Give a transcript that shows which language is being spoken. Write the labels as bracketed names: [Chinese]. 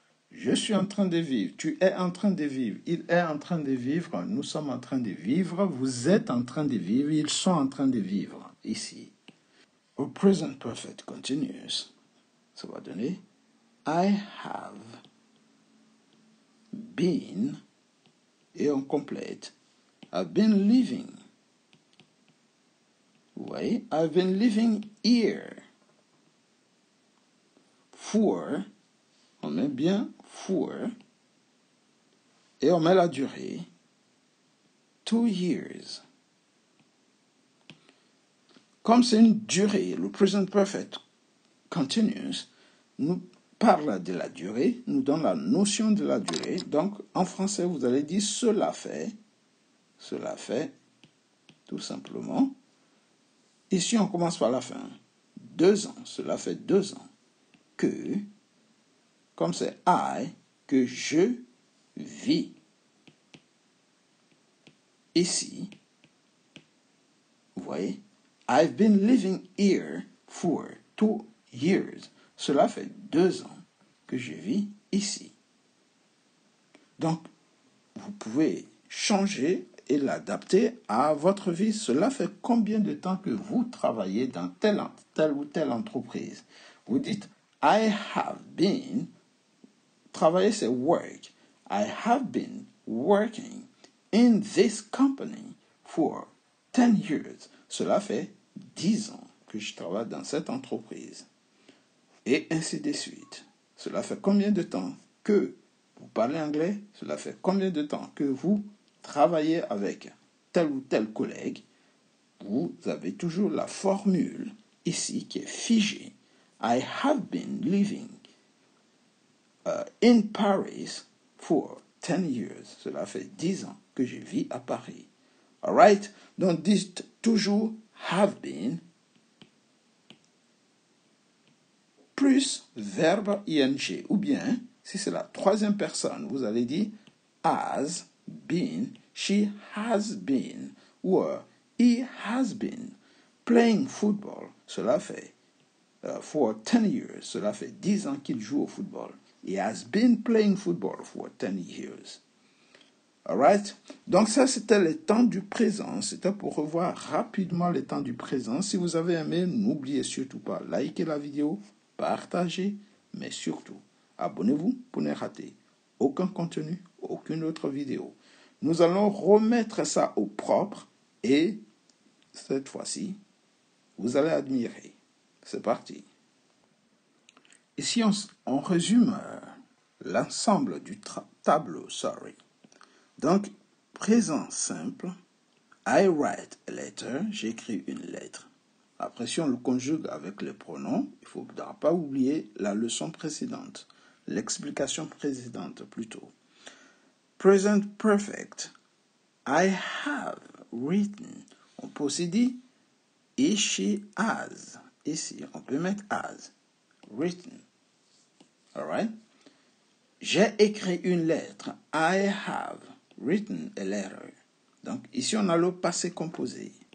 [French] Je suis en train de vivre. Tu es en train de vivre. Il est en train de vivre. Nous sommes en train de vivre. Vous êtes en train de vivre. Ils sont en train de vivre. Ici. Au present perfect continuous, ça va donner I have been, et on complète, [English] I've been living. [French] Vous voyez? [English] I've been living here. [French] For, on met bien for, et on met la durée, [English] 2 years. [French] Comme c'est une durée, le present perfect continuous nous parle de la durée, nous donne la notion de la durée. Donc, en français, vous allez dire cela fait, tout simplement. Ici, on commence par la fin. 2 ans, cela fait 2 ans que, comme c'est I, que je vis ici. Vous voyez? [English] I've been living here for 2 years. [French] Cela fait 2 ans que je vis ici. Donc, vous pouvez changer et l'adapter à votre vie. Cela fait combien de temps que vous travaillez dans telle ou telle entreprise? Vous dites, [English] I have been, [French] travailler c'est work. [English] I have been working in this company for 10 years. [French] Cela fait 10 ans que je travaille dans cette entreprise. Et ainsi de suite. Cela fait combien de temps que Vous parlez anglais, cela fait combien de temps que vous travaillez avec tel ou tel collègue? Vous avez toujours la formule ici qui est figée. [English] I have been living in Paris for 10 years. [French] Cela fait 10 ans que je vis à Paris. Alright? Donc dites toujours have been plus verbe ing. Ou bien, si c'est la troisième personne, vous allez dire has been, she has been, ou [English] he has been playing football. [French] Cela fait for 10 years. Cela fait 10 ans qu'il joue au football. [English] He has been playing football for 10 years. Alright? [French] Donc ça, c'était le temps du présent. C'était pour revoir rapidement le temps du présent. Si vous avez aimé, n'oubliez surtout pas liker la vidéo, partager, mais surtout, abonnez-vous pour ne rater aucun contenu, aucune autre vidéo. Nous allons remettre ça au propre et cette fois-ci, vous allez admirer. C'est parti. Ici, on résume l'ensemble du tableau, Donc, présent simple, [English] I write a letter, [French] j'écris une lettre. Après, si on le conjugue avec les pronoms, il ne faudra pas oublier la leçon précédente, l'explication précédente plutôt. [English] Present perfect, I have written. [French] On peut aussi dire he, she, has. Ici, on peut mettre has, written. Alright? J'ai écrit une lettre. [English] I have written a letter. [French] Donc, ici, on a le passé composé.